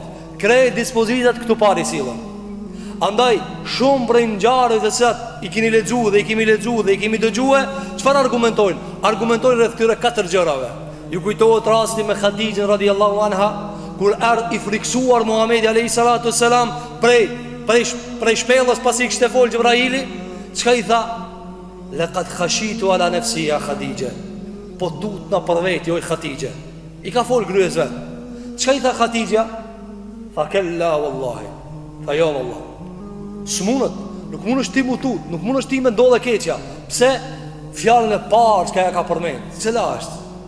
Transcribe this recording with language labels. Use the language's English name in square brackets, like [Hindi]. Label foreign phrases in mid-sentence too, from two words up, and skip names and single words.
[Albanian] Krejt dispozitat këtu pari sillen. Andaj shumë prej ngjarjeve të cilat i keni lexuar dhe i kemi lexuar dhe i kemi dëgjuar, çfarë argumentojnë? Argumentojnë rreth këtyre katër gjërave. Ju kujtohet rasti me Khadijën [Arabic] radhiyallahu anha, [Albanian] kur i friksuar Muhamedi [Arabic] alayhi salatu wassalam [Albanian] prej shpellës pasi kishte fol Xhibraili, çka i tha? [Arabic] Laqad khashitu ala nafsi ya Khadija. [Albanian] Po tut na për vetë, oj Khadija. I ka fol gryes vet. Çka i tha Khadija? Tha [Arabic] kella wallahi. [Albanian] Tha jo wallah. S'munët, nuk mundesh ti mutut, nuk mundesh ti me ndodhe keqja. Pse? Fjalën e parë që ka përmend, cila është?